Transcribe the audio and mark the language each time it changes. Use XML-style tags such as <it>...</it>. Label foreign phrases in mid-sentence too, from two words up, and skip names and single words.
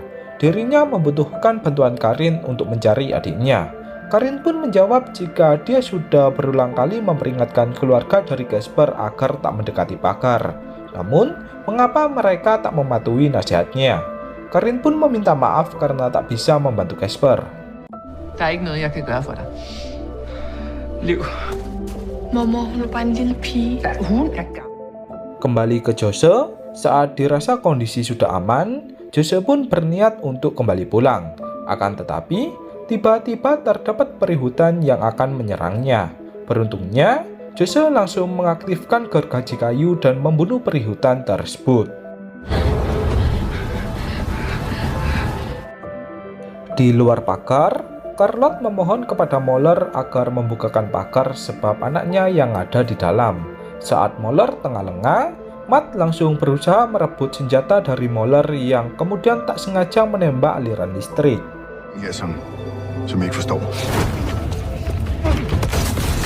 <id>Dirinya membutuhkan bantuan Karin untuk mencari adiknya. Karin pun menjawab jika dia sudah berulang kali memperingatkan keluarga dari Casper agar tak mendekati pagar. Namun, mengapa mereka tak mematuhi nasihatnya? Karin pun meminta maaf karena tak bisa membantu Casper.</id> <da>Der er ikke noget, jeg kan gøre for dig. Liv. Mormor, hun er bare en lille pige. Hun er gammel.</da> <id>Kembali ke Jose, saat dirasa kondisi sudah aman, Jose pun berniat untuk kembali pulang. Akan tetapi, tiba-tiba terdapat peri hutan yang akan menyerangnya. Beruntungnya, Jose langsung mengaktifkan gergaji kayu dan membunuh peri hutan tersebut. Di luar pagar, Charlotte memohon kepada Moller agar membukakan pagar sebab anaknya yang ada di dalam. Saat Moller tengah lengah, Matt langsung berusaha merebut senjata dari Moller yang kemudian tak sengaja menembak aliran listrik.</id> <da>Ja, som I ikke forstår.</da>